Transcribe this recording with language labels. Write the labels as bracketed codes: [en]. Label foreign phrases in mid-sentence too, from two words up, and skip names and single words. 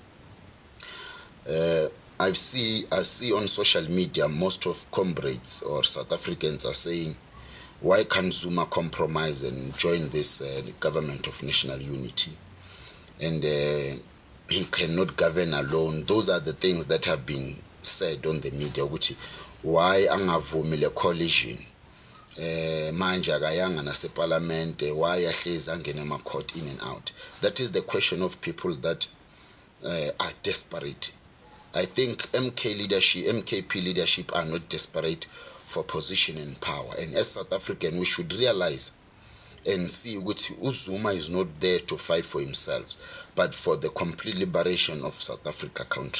[en] I see on social media most of comrades or South Africans are saying, why can't Zuma compromise and join this government of national unity? And he cannot govern alone. Those are the things that have been said on the media, which why [zu] angavumile coalition manje akayanga naseparlament, [en] why [zu] ahlezi angena ema-court [en] in and out. That is the question of people that are desperate. I think MKP leadership are not desperate for position and power. And as South African, we should realize and see which Zuma is not there to fight for himself, but for the complete liberation of South Africa country.